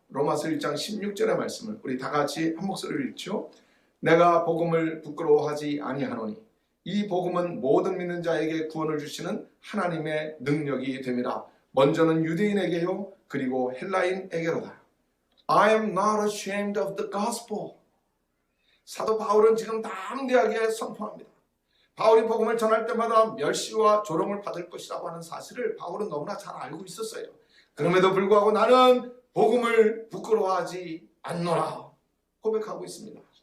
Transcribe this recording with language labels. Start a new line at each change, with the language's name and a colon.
Korean: 로마서 1장 16절의 말씀을 우리 다 같이 한 목소리로 읽죠. 내가 복음을 부끄러워하지 아니하노니 이 복음은 모든 믿는 자에게 구원을 주시는 하나님의 능력이 됨이라. 먼저는 유대인에게요 그리고 헬라인에게로다.
English: I am not ashamed of the gospel.
Korean: 사도 바울은 지금 담대하게 선포합니다. 바울이 복음을 전할 때마다 멸시와 조롱을 받을 것이라고 하는 사실을 바울은 너무나 잘 알고 있었어요. 그럼에도 불구하고 나는 복음을 부끄러워하지 않노라 고백하고 있습니다.